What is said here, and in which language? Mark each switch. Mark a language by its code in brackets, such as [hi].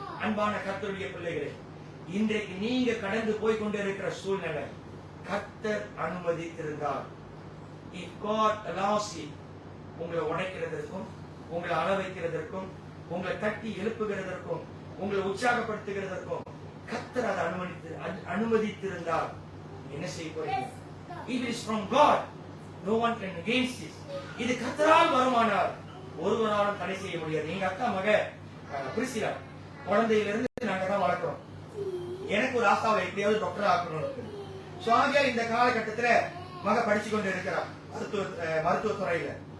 [ta] அன்பான கர்த்தருடைய பிள்ளைகளே, இன்றைக்கு நீங்க கடந்து போய் கொண்டிருக்கிற சூழ்நிலை கர்த்தர் அனுமதித்திருந்தார், [en] if God allows it, [ta] உங்களை உடைக்கிறதற்கும், உங்களை அள வைக்கிறதற்கும், உங்களை தட்டி எழுப்புகிறதற்கும், உங்களை உற்சாகப்படுத்துகிறதற்கும் கர்த்தர் அதை அனுமதித்திருந்தார், என்ன செய்ய போறீங்க? [en] It is from God, no one can against it. [ta] இது கர்த்தரால் வருமானால் ஒருவராலும் தடை செய்ய முடியாது. எங்க அக்கா மக பிரிசிலா குழந்தையிலிருந்து நாங்க தான் வளர்க்கிறோம். எனக்கு ஒரு ஆசாவை எப்படியாவது டாக்டர் ஆக்கணும். சோ ஆகியால் இந்த காலகட்டத்துல மக படிச்சு கொண்டு இருக்கிறார் மருத்துவத்துறையில.